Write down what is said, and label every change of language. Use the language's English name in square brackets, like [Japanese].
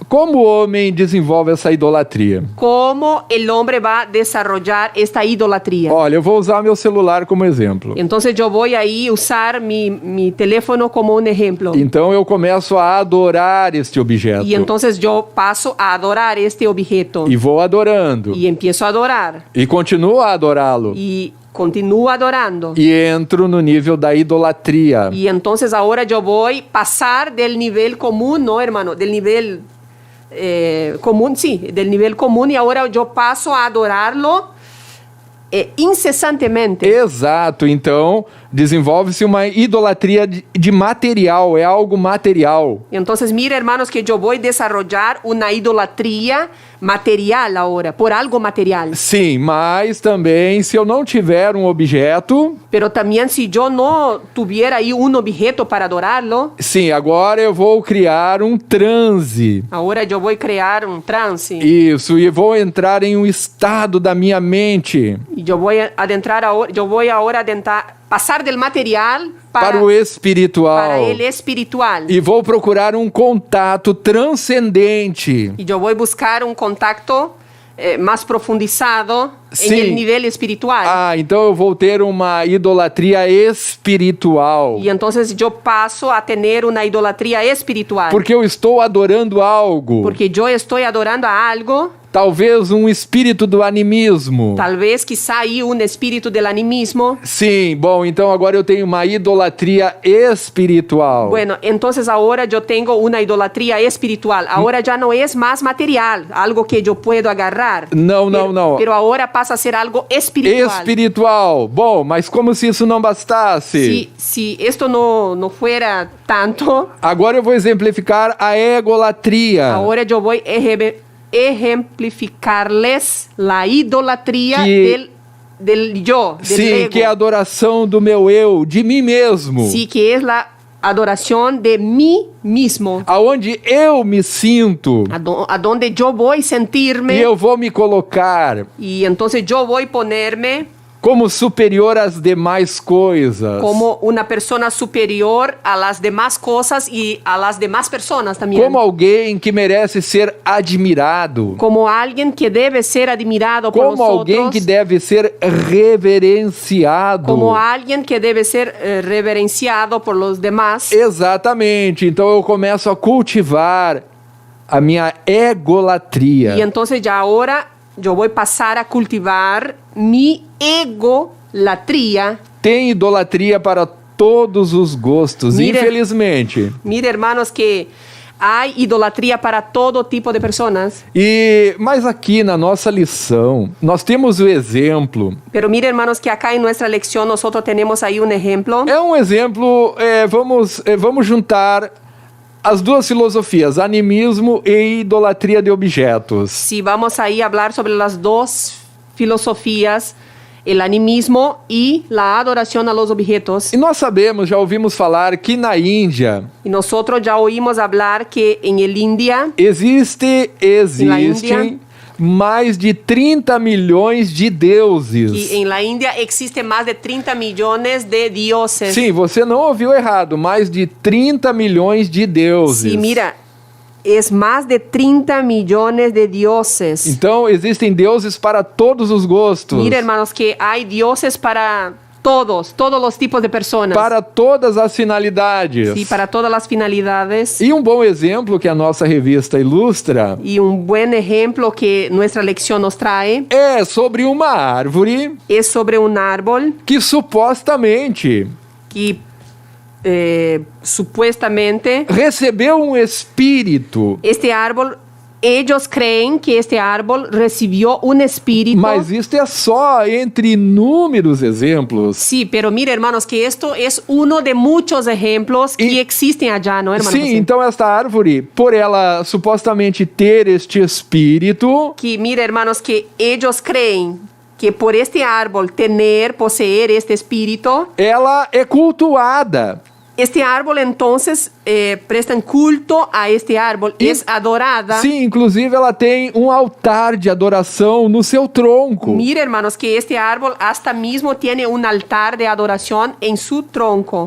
[Portuguese] Como o homem desenvolve essa idolatria? [Spanish] ¿Cómo el hombre va a desarrollar esta idolatría? [Portuguese] Olha, eu vou usar meu celular como exemplo. [Spanish] Entonces yo voy ahí a usar mi teléfono como un ejemplo. [Portuguese] Então eu começo a adorar este objeto. [Spanish] Y entonces yo paso a adorar este objeto. [Portuguese] E vou adorando. [Spanish] Y empiezo a adorar. [Portuguese] E continuo a adorá-lo. [Spanish] Y continúo adorando. [Portuguese] E entro no nível da idolatria. [Spanish] Y entonces ahora yo voy a pasar del nivel común, ¿no, hermano? Del nivel común, sí, del nivel común. Y ahora yo paso a adorarlo incessantemente. [Portuguese] Exato. Então, Desenvolve-se uma idolatria de material, é algo material. [Spanish] Entonces, mira, hermanos, que yo voy a desarrollar una idolatría material ahora, por algo material. [Portuguese] Sim, mas também se eu não tiver um objeto, [Spanish] Pero también si yo no tuviera ahí un objeto para adorarlo, [Portuguese] sim, agora eu vou criar um transe. [Spanish] ahora yo voy a crear un trance. [Portuguese] Isso, e vou entrar em um estado da minha mente [Spanish] Y yo voy a adentrar ahora, yo voy ahora a pasar del material [Portuguese] para o espiritual. [Spanish] para el espiritual. [Portuguese] E vou procurar um contato transcendente. [Spanish] Y yo voy a buscar un contacto más profundizado Sí. en el nivel espiritual. [Portuguese] Ah, então eu vou ter uma idolatria espiritual. [Spanish] Y entonces yo paso a tener una idolatría espiritual. [Portuguese] Porque eu estou adorando algo. [Spanish] Porque yo estoy adorando a algo, [Portuguese] Talvez um espírito do animismo. [Spanish] tal vez quizá ahí un espíritu del animismo. [Portuguese] Sim, bom, então agora eu tenho uma idolatria espiritual. [Spanish] Bueno, entonces ahora yo tengo una idolatría espiritual. Ahora ya no es más material, algo que yo puedo agarrar. [Portuguese] Não, não, não. [Spanish] Pero ahora pasa a ser algo espiritual. Espiritual. [Portuguese] Bom, mas como se isso não bastasse. [Spanish] Si esto no fuera tanto, [Portuguese] Agora eu vou exemplificar a egolatria. [Spanish] ahora yo voy a ejemplificarles la idolatría [Portuguese] Que- [Spanish] del yo, del [Portuguese] Sim, [Spanish] ego. [Portuguese] que é a adoração do meu eu, de mim mesmo. [Spanish] Sí, que es la adoración de mí mismo. [Portuguese] Aonde eu me sinto [Spanish] A donde yo voy a sentirme [Portuguese] e eu vou me colocar [Spanish] y entonces yo voy a ponerme [Portuguese] como superior às demais coisas. [Spanish] como una persona superior a las demás cosas y a las demás personas también. [Portuguese] Como alguém que merece ser admirado. [Spanish] Como alguien que debe ser admirado por [Portuguese] Como alguém [Spanish] nosotros. [Portuguese] que deve ser reverenciado. [Spanish] Como alguien que debe ser reverenciado por los demás. [Portuguese] Exatamente. Então eu começo a cultivar a minha egolatria. [Spanish] Y entonces ya ahora yo voy a pasar a cultivar mi egolatría. [Portuguese] Tem idolatria para todos os gostos, [Spanish] Mira. [Portuguese] infelizmente. [Spanish] Mire, hermanos, que hay idolatría para todo tipo de personas. [Portuguese] Mas aqui na nossa lição, nós temos o exemplo. [Spanish] Pero mire, hermanos, que acá en nuestra lección nosotros tenemos ahí un ejemplo. [Portuguese] É um exemplo, vamos juntar as duas filosofias, animismo e idolatria de objetos. [Spanish] Si vamos ahí a hablar sobre las dos filosofías, el animismo y la adoración a los objetos. [Portuguese] E nós sabemos, já ouvimos falar que na Índia [Spanish] Y nosotros ya oímos hablar que en el India [Portuguese] existem Índia, mais de 30 milhões de deuses. [Spanish] y en la India existe más de 30 millones de dioses. [Portuguese] Sim, você não ouviu errado, mais de 30 milhões de deuses. [Spanish] Sí, mira, es más de 30 millones de dioses. [Portuguese] Então, existem deuses para todos os gostos. [Spanish] Mira, hermanos, que hay dioses para todos los tipos de personas. [Portuguese] Para todas as finalidades. [Spanish] Sí, para todas las finalidades. [Portuguese] E um bom exemplo que a nossa revista ilustra [Spanish] Y un buen ejemplo que nuestra lección nos trae [Portuguese] é sobre uma árvore [Spanish] es sobre un árbol [Portuguese] que supostamente [Spanish] que supuestamente [Portuguese] recebeu um espírito. [Spanish] este árbol, ellos creen que este árbol recibió un espíritu. [Portuguese] Mas isto é só entre inúmeros exemplos. [Spanish] Sí, pero mire, hermanos, que esto es uno de muchos ejemplos que existen allá, ¿no, hermano? [Portuguese] Sim, [Spanish] José? [Portuguese] então esta árvore, por ela supostamente ter este espírito, [Spanish] Que mire, hermanos, que ellos creen que por este árbol poseer este espíritu, [Portuguese] ela é cultuada. [Spanish] este árbol entonces prestan culto a este árbol, [Portuguese] E- [Spanish] es adorada. [Portuguese] Sim, inclusive ela tem um altar de adoração no seu tronco. [Spanish] Mire, hermanos, que este árbol hasta mismo tiene un altar de adoración en su tronco.